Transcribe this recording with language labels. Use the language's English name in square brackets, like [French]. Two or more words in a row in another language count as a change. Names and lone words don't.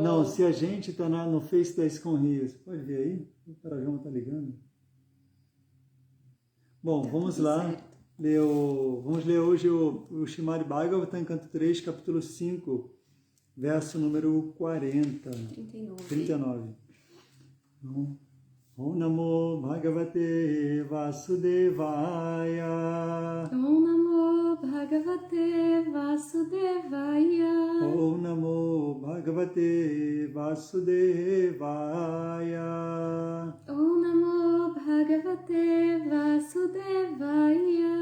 [Portuguese] Não, se a gente está no Face da ISKCON Rio, você pode ver aí? O Paravyoma está ligando. Bom, Tá vamos tudo lá. certo. Vamos ler hoje o Srimad Bhagavatam, canto 3, capítulo 5, verso número 40. 39. Então, [Sanskrit] ॐ नमो भगवते वासुदेवाय. ॐ नमो भगवते वासुदेवाय. ॐ नमो भगवते वासुदेवाय. ॐ नमो भगवते भगवते वासुदेवाय.